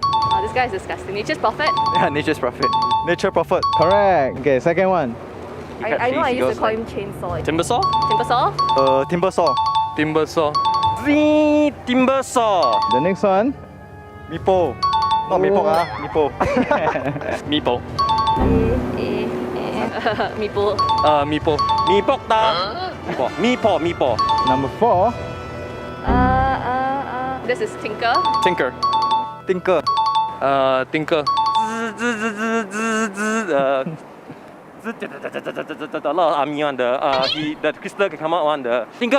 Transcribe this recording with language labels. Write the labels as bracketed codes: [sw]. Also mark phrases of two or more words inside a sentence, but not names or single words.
[en] Oh, this guy is disgusting. Nature's Prophet. Yeah, Nature's Prophet. Nature Prophet. Correct. Okay, second one. I know I used to call him Chainsaw. Timbersaw? Timbersaw? Timbersaw. Timbersaw. Timbersaw. The next one. Meepo. Not Meepo, Meepo. Meepo. Meepo. Meepo. Meepok ta. Meepo. Number 4. This is Tinker. Tinker. Tinker. A lot of army on the crystal can come out on the Tinker.